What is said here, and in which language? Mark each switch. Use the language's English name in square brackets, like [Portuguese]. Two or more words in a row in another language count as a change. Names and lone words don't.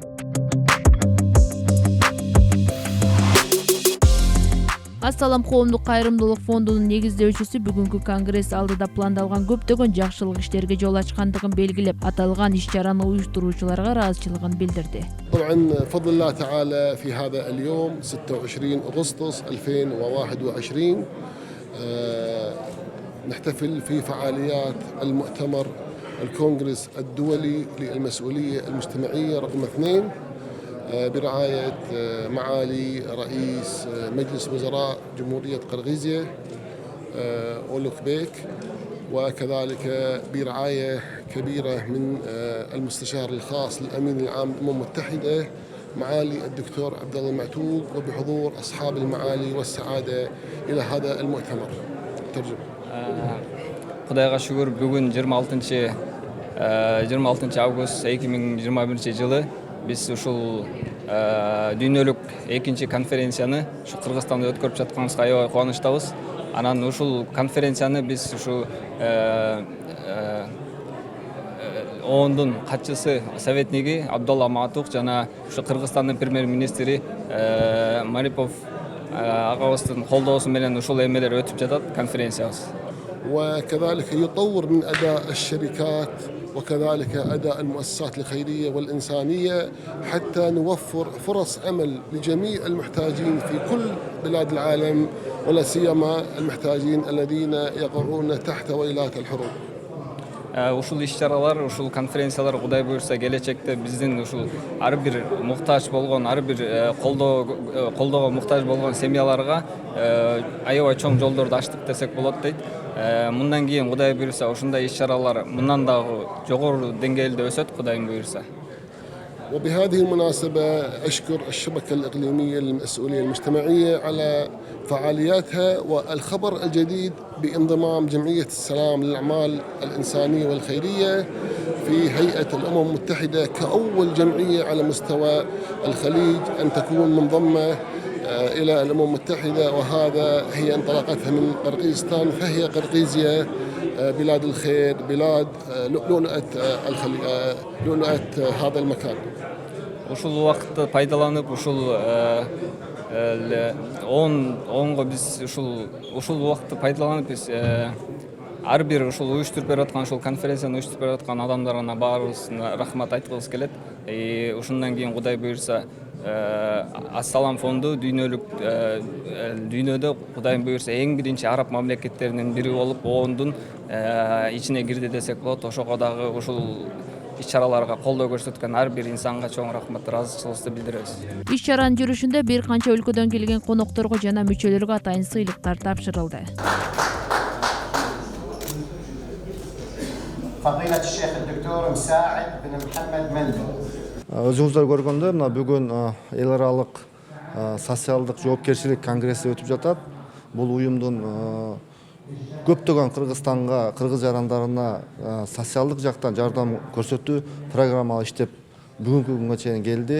[Kyrgyz] Ассалам коомдук кайрымдуулук фондунун негиздөөчүсү бүгүнкү конгресс алдыда пландалган көптөгөн жакшылык иштерге жол ачкандыгын белгилеп, аталган иш-чараны уюштуруучуларга ыраазычылыгын билдирди. [Arabic] طبعا بفضل الله تعالى في هذا اليوم 26 أغسطس 2021 نحتفل في فعاليات المؤتمر الكونغرس الدولي للمسؤولية المجتمعية رقم 2 برعاية معالي رئيس مجلس وزراء جمهورية قرغيزيا أولوكبيك، وكذلك برعاية كبيرة من المستشار الخاص للأمين العام للأمم المتحدة معالي الدكتور عبد الله المعتوق، وبحضور أصحاب المعالي والسعادة إلى هذا المؤتمر. ترجمة. [Kyrgyz] Кудайга шүгүр, бүгүн 26 август 2021 жылы биз ушул дүйнөлүк экинчи конференцияны ушу Кыргызстанда өткөрүп жатканыбызга аябай кубанычтабыз. Анан ушул конференцияны биз ушу оондун катчысы советниги Абдулла Маатук жана ушу Кыргызстандын премьер-министри Марипов агабыздын колдоосу менен ушул эмелер өтүп жатат конференциябыз. [Arabic] وكذلك يطور من أداء الشركات وكذلك أداء المؤسسات الخيرية والإنسانية حتى نوفر فرص عمل لجميع المحتاجين في كل بلاد العالم ولا سيما المحتاجين الذين يقعون تحت ويلات الحروب. [Kyrgyz] Ушул иш-чаралар, ушул конференциялар Кудай буйрса келечекте биздин ушул ар бир муктаж болгон, ар бир колдоого муктаж болгон семьяларга аябай чоң жолдорду ачтык десек болот дейт. Мындан кийин Кудай буйрса ушундай иш-чаралар мындан дагы жогору деңгээлде өсөт Кудайым буйрса. [Arabic] وبهذه المناسبة أشكر الشبكة الإقليمية للمسؤولية المجتمعية على فعالياتها والخبر الجديد بانضمام جمعية السلام للأعمال الإنسانية والخيرية في هيئة الأمم المتحدة كأول جمعية على مستوى الخليج أن تكون منضمة إلى الأمم المتحدة، وهذا هي انطلاقتها من قرقيزستان، فهي قرقيزيا بلاد الخير، بلاد لؤلؤة هذا المكان. [Kyrgyz] Ушул убакытты пайдаланып, ушул оонго биз ушул убакытты пайдаланып биз ар бир ушул уюштуруп берип аткан ушул конференцияны уюштуруп берип аткан адамдарына баарыбызына рахмат айткыбыз келет. Ушундан кийин Кудай буйрса Ассалам фонду дүйнөдө Кудайым буйрса эң биринчи араб мамлекеттеринин бири болуп оондун ичине кирди десек болот. Ошого дагы ушул иш-чараларга колдоо көрсөткөн ар бир инсанга чоң рахмат, ыраазычылыгыбызды билдиребиз. Иш-чаранын жүрүшүндө бир канча өлкөдөн келген конокторго жана мүчөлөргө атайын сыйлыктар тапшырылды. [Arabic] فضيلة الشيخ الدكتور مساعد بن محمد مندل. [Kyrgyz] Өзүңүздөр көргөндөй, мына бүгүн эл аралык социалдык жоопкерчилик конгресси өтүп жатат. Бул уюмдун көптөгөн Кыргызстанга, кыргыз жарандарына социалдык жактан жардам көрсөтүү программалар иштеп бүгүнкү күнгө чейин келди.